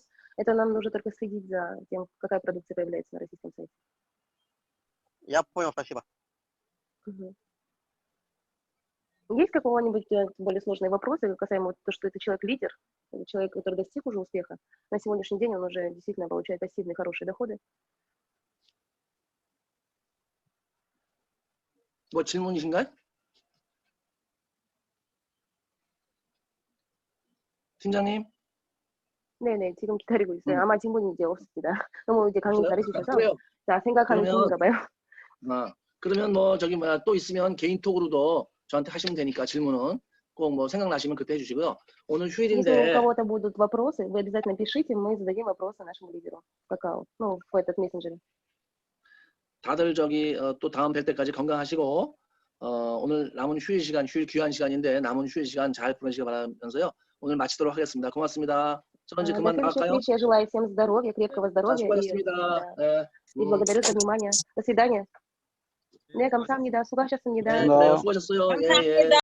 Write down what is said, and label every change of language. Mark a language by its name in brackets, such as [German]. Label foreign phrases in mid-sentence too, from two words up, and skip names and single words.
[Russian] Это нам нужно только следить за тем, какая продукция появляется на российском сайте. Я понял, спасибо. Угу. Есть какого-нибудь более сложные вопросы касаемо того, что это человек-лидер, это человек, который достиг уже успеха. На сегодняшний день он уже действительно получает пассивные хорошие доходы. [Korean] 뭐 질문이신가요? 팀장님? 네네, 지금 기다리고 있어요. 아마 질문이 이제 없습니다. 너무 이제 강의 없어요? 잘해주셔서. 그래요. 자, 생각하는 그러면- 중인가 봐요. 그러면 뭐 저기 뭐야 또 있으면 개인톡으로도 저한테 하시면 되니까 질문은 꼭 뭐 생각나시면 그때 해주시고요. 오늘 [Russian] Если у [Korean] 휴일인데 [Russian] кого-то будут вопросы, вы обязательно пишите, мы зададим вопросы нашему лидеру в какао, ну, в этот мессенджер. [Korean] 다들 저기 또 다음 뵐 때까지 건강하시고 오늘 남은 휴일 시간, 휴일 귀한 시간인데 남은 휴일 시간 잘 보내시기 바라면서요. 오늘 마치도록 하겠습니다. 고맙습니다. 저 이제 [Russian] До [Korean] 그만 [Russian] следующей [Korean] 나갈까요? [Russian] встречи. Я желаю всем здоровья, крепкого [Korean] 자, [Russian] здоровья [Korean] 수고하셨습니다. [Russian] да, [Korean] 네. [Russian] и благодарю за внимание. До свидания. [Korean] 네, 감사합니다. 수고하셨습니다. 네, 그래요. 수고하셨어요. 예, 예.